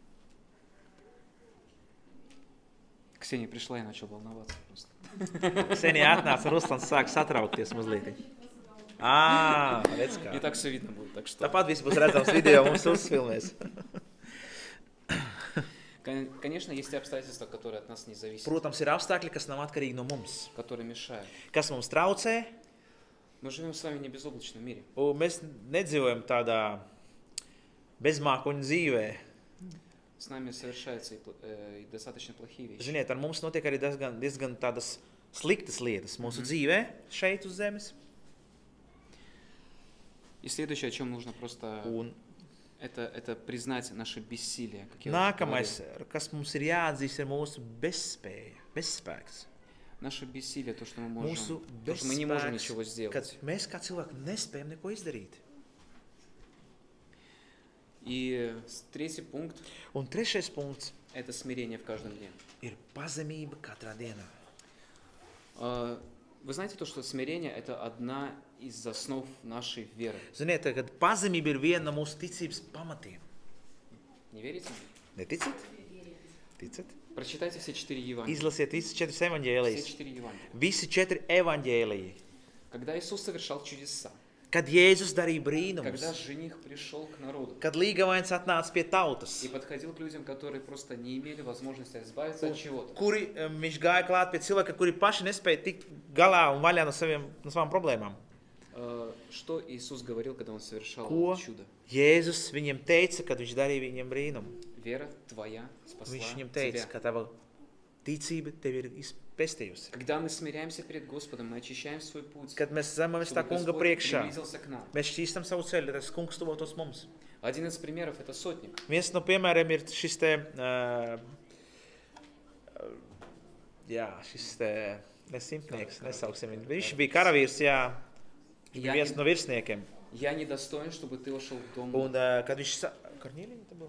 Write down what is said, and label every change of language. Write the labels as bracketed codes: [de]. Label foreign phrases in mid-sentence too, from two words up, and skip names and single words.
[ru] Ксения пришла и начал волноваться просто. [lv] Ksenija atnāca, Ruslans sāk satraukties mazliet. Redz [ru] И [lv] kā. [ru] так все видно будет, так что... [lv] Tāpat viss būs redzams video, mums uzfilmēs. [ru] Конечно, есть обстоятельства, которые от нас не зависят, [lv] Protams, ir apstākļi, kas nav atkarīgi no mums. [ru] которые mешают. [lv] Kas mums traucē, [ru] Мы живем с вами не в безоблачном мире. [lv] un mēs nedzīvojam tādā bezmākoņu dzīvē. [ru] С нами совершаются и достаточно плохие вещи. [lv] Ziniet, ar mums notiek arī diezgan tādas sliktas lietas mūsu dzīvē, šeit uz zemes. [ru] И следующее, о чем нужно просто... [lv] Un [ru] Это признать наше бессилие. Как я уже [lv] nākamais, [ru] говорил. [lv] kas mums ir jāatzīst, ir mūsu bezspēja, bezspēks. [ru] Наше бессилие, то, что мы можем... [lv] Mūsu [ru] То, что мы не можем [lv] bezspēks, [ru] ничего [lv] kad [ru] сделать. [lv] mēs kā cilvēki nespējam neko izdarīt. [ru] И третий пункт [lv] Un trešais punkts – [ru] это смирение в каждом дне. [lv] ir pazemība katrā dienā. [ru] Вы знаете то, что смирение – это одна из основ нашей веры. [lv] Ziniet, kad pazemība ir viena no mūsu ticības pamatiem. [ru] Не верите? [lv] Neticat? Ticat? [ru] Прочитайте все 4 Евангелия. [lv] Izlasiet visas 4 [ru] Все [lv] evaņģēlijas. [ru] 4 Евангелия. [lv] Visi 4 evaņģēliji. [ru] Когда Иисус совершал чудеса, [lv] Kad Jēzus darīja [ru] когда [lv] brīnumus, [ru] жених пришел к народу [lv] kad līgavains atnāca pie tautas, [ru] и подходил к людям, которые просто не имели возможности избавиться от чего-то, [lv] kuri viņš gāja klāt pie cilvēka, kuri paši nespēja tikt galā un vaļā no savām problēmām. [ru] что Иисус говорил, когда Он совершал [lv] Ko [ru] чудо? [lv] Jēzus viņiem teica, kad viņš darīja viņiem brīnumu? [ru] Вера твоя спасла [lv] Viņš viņam teica, [ru] тебя. [lv] ka tava ticība tevi ir pestījusi. [ru] Когда мы смиряемся перед Господом, мы очищаем свой путь, [lv] Kad mēs zemojamies tā [ru] чтобы [lv] kunga [ru] Господь [lv] priekšā, [ru] приблизился к нам. [lv] mēs šķīstam savu ceļu, lai tas kungs tuvotos mums. [ru] Один из примеров – это сотник. [lv] Viens no piemēriem ir šis te, šis te, nesimtnieks, nesauksim viņu. Viņš bija karavīrs, jā, viņš bija viens no virsniekiem. [ru] Я недостоин, чтобы ты вошел в дом [lv] Un, kad viņš Kornīlija tā bija?